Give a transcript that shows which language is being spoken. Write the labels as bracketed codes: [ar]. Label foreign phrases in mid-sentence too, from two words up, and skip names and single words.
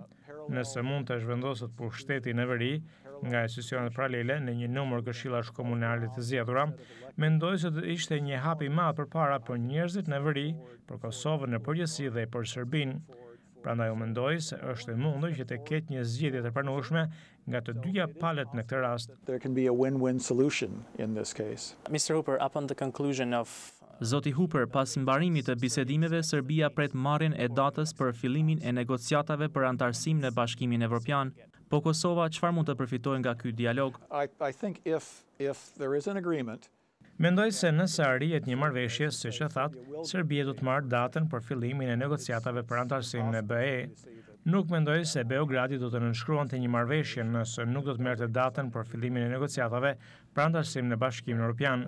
[sq] Nëse mund të zhvendoset pushteti në veri nga institucionet paralele në një numër këshillash komunale të zgjedhura, mendoj se do ishte një hap i madh përpara për njerëzit në veri, për Kosovën në përgjithësi dhe për Serbinë. Prandaj unë mendoj se është e mundur që të ketë një zgjidhje të pranueshme nga të dyja palët në këtë rast. [en] There can be a win-win solution in this case. Mr. Hooper, upon the conclusion of [sq] Zoti Hooper, pas mbarimit të bisedimeve, Serbia pret marrjen e datës për fillimin e negociatave për antarësim në Bashkimin Evropian. Po Kosova çfarë mund të përfitojë nga ky dialog? [en] I think if there is an agreement, [sq] Mendoj se nëse arrihet një marrëveshje, siç e thatë, Serbia do të marrë datën për fillimin e negociatave për antarësim në BE. Nuk mendoj se Beogradi do të nënshkruante një marrëveshje nëse nuk do të merrte datën për fillimin e negociatave për antarësim në Bashkimin Evropian.